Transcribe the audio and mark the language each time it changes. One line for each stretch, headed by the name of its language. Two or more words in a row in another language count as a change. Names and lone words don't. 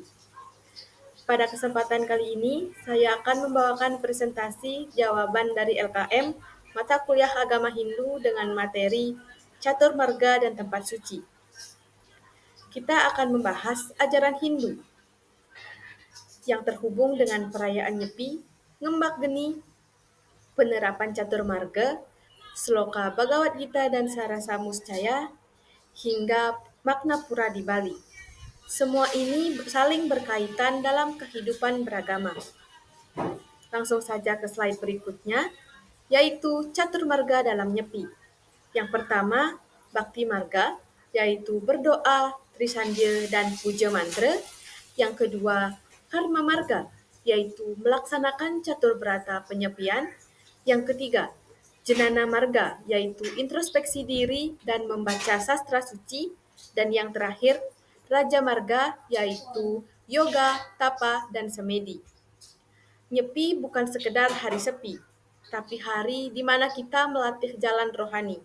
Indonesian: Pada kesempatan kali ini, saya akan membawakan presentasi jawaban dari LKM Mata Kuliah Agama Hindu dengan materi Catur Marga dan Tempat Suci. Kita akan membahas ajaran Hindu yang terhubung dengan perayaan Nyepi, Ngembak Geni, penerapan Catur Marga, Sloka Bhagavad Gita dan Sarasa Muscaya, hingga makna pura di Bali. Semua ini saling berkaitan dalam kehidupan beragama. Langsung saja ke slide berikutnya, yaitu Catur Marga dalam Nyepi. Yang pertama, Bhakti Marga, yaitu berdoa, trisandya, dan puja mantra. Yang kedua, Karma Marga, yaitu melaksanakan catur berata penyepian. Yang ketiga, Jenana Marga, yaitu introspeksi diri dan membaca sastra suci. Dan yang terakhir, Raja Marga, yaitu yoga, tapa, dan semedi. Nyepi bukan sekedar hari sepi, tapi hari di mana kita melatih jalan rohani.